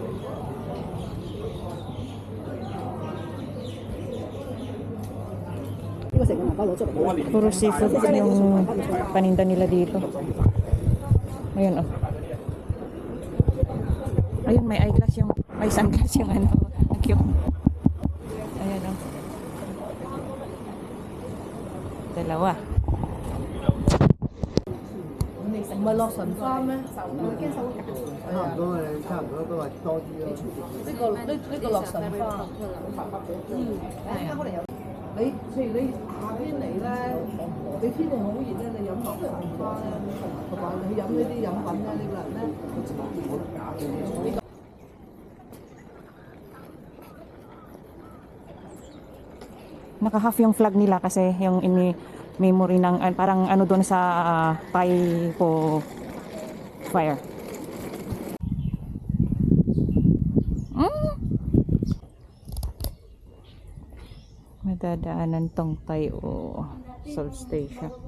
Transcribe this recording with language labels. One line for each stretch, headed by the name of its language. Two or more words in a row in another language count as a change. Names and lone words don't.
Filipino: Puro seafood yung paninda nila dito. Ayun, oh. Ayun, may eyeglass yung, may sunglass yung ano. Ang cute. Ayan, oh. Dalawa.
Cantonese: 唔係落神花咩？差唔多都係多啲咯。呢個落神花，你譬如你夏天嚟咧，你天氣好熱咧，你飲落神花咧，同埋你飲呢啲飲品咧，呢個人咧。
Filipino: Naka-half yung flag nila kasi yung memory ng parang ano doon sa Paipo fire. Madadaanan tong Tayo Salt Station.